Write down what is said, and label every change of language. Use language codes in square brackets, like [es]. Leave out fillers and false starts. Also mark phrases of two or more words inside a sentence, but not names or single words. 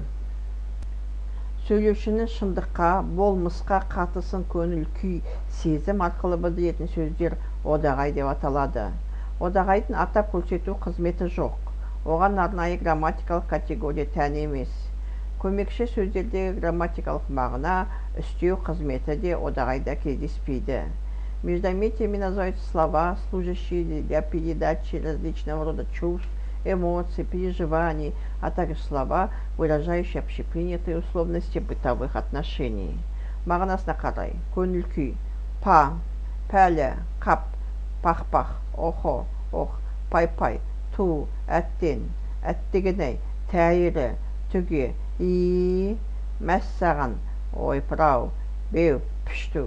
[kk] Сөйлеушінің шындыққа, болмысқа қатысын көңіл күй, сезім арқылы білдіретін сөздер одағай деп аталады. Одағайдың атап көрсету қызметі жоқ. Оған арнайы грамматикалық категория тән емес. Көмекші сөздердегі грамматикалық мағына, үстеу қызметі де одағайда кездеспейді. [ru] Междометиями называются слова, служащие для передачи различного рода чувств, эмоций, переживаний, а также слова, выражающие общепринятые условности бытовых отношений. [kk] Мағынасына қарай. Көңіл күй. Па, пәлі, қап, пақ-пақ, охо, ох, пай-пай, ту, әттен, әттегеней, тәйірі, түге, мәссаған, ойпырау, беу, пішту.